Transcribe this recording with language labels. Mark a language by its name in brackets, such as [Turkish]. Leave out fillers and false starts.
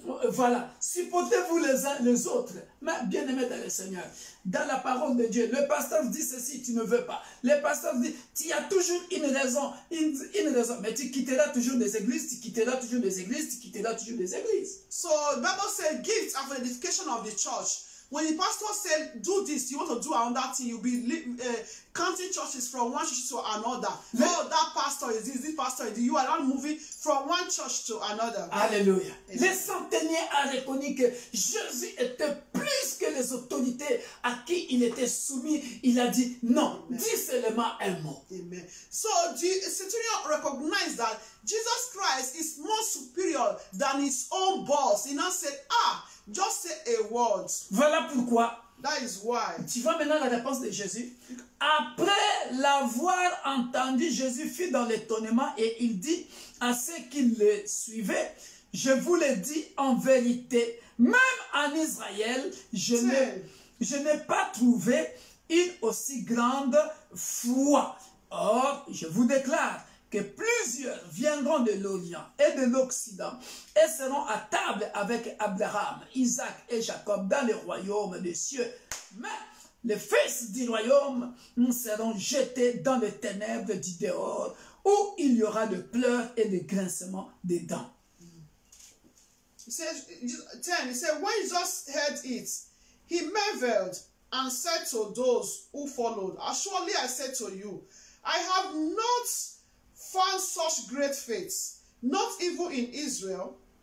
[French] voilà, supportez-vous les uns les autres, mais bien aimés dans le Seigneur, dans la parole de Dieu, le pasteur dit ceci, tu ne veux pas, le pasteur dit, tu as toujours une raison, mais tu quitteras toujours des églises, tu quitteras toujours des églises, tu quitteras toujours des églises. [English] So the Bible said gifts are for the edification of the church. When the pastor said, do this, you want to do another thing, you'll be counting churches from one church to another. Oh, that pastor is this pastor is this. You are not moving from one church to another. [French] Alléluia. Les centeniers ont reconnu que Jésus était plus que les autorités à qui il était soumis. Il a dit non, dis seulement un mot. Amen. [English] So the centurion recognized that Jesus Christ is more superior than his own boss. He now said, just say a word. [French] Voilà pourquoi. [English] That is why. [French] Tu vois maintenant la réponse de Jésus. Après l'avoir entendu, Jésus fut dans l'étonnement et il dit à ceux qui le suivaient, je vous le dis en vérité, même en Israël, je n'ai pas trouvé une aussi grande foi. Or, je vous déclare que plusieurs viendront de l'Orient et de l'Occident et seront à table avec Abraham, Isaac et Jacob dans le royaume des cieux. Mais les fils du royaume seront jetés dans les ténèbres du dehors où il y aura de pleurs et de grincements des dents. [English] He said, when Jesus heard it, he marveled and said to those who followed, surely I said to you, I have not found such great faith, not even in Israel.